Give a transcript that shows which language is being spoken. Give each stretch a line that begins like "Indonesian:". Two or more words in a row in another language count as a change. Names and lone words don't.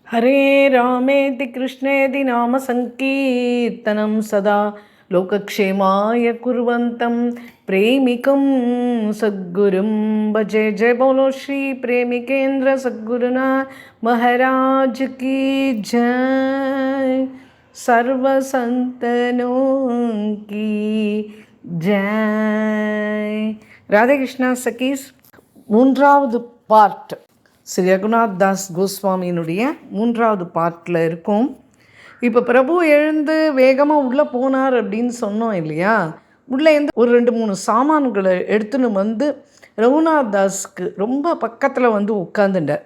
Sanskrit: हरे रामेति कृष्णेति नाम संकीर्तनं सदा लोकक्षेमाय कुर्वन्तं प्रेमिकं सद्गुरुं भजे।
Hindi: जय बोलो श्री प्रेमिकेन्द्र सद्गुरुनाथ महाराज की जय। सर्व संतनों की जय। राधे कृष्णा सखीஸ்,
Tamil: மூன்றாவது பார்ட் ஸ்ரீ ரகுநாத் தாஸ் கோஸ்வாமியினுடைய மூன்றாவது பார்ட்டில் இருக்கும். இப்போ பிரபு எழுந்து வேகமாக உள்ளே போனார் அப்படின்னு சொன்னோம் இல்லையா. உள்ளே இருந்து ஒரு 2-3 சாமான்களை எடுத்துன்னு வந்து ரகுநாத் தாஸ்க்கு ரொம்ப பக்கத்தில் வந்து உட்காந்துட்டார்.